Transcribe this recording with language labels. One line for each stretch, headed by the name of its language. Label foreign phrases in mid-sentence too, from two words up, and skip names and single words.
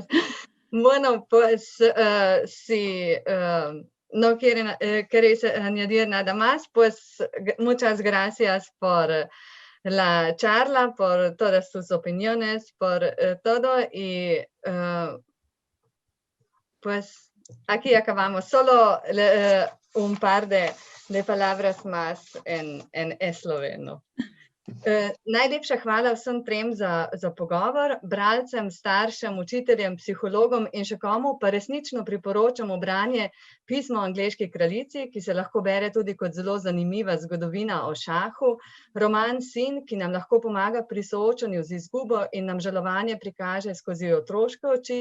Spanish: Bueno, pues si no queréis añadir nada más, pues muchas gracias por la charla, por todas tus opiniones, por todo y pues aquí acabamos. Solo un par de palabras más en esloveno.
Slovenian: Najlepša hvala vsem trem za pogovor, bralcem, staršem, učiteljem, psihologom in še komu pa resnično priporočamo branje Pismo o angleški kraljici, ki se lahko bere tudi kot zelo zanimiva zgodovina o šahu, roman Sin, ki nam lahko pomaga pri soočanju z izgubo in nam žalovanje prikaže skozi otroške oči.